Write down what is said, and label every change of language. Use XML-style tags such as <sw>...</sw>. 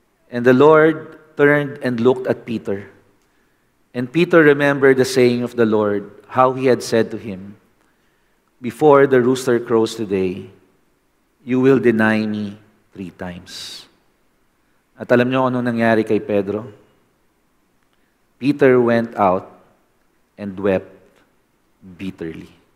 <en>And the Lord turned and looked at Peter. And Peter remembered the saying of the Lord, how he had said to him, before the rooster crows today, you will deny me 3 times.</en> <tl>At alam niyo kung anong nangyari kay Pedro?</tl> <en>Peter went out and wept bitterly.</en>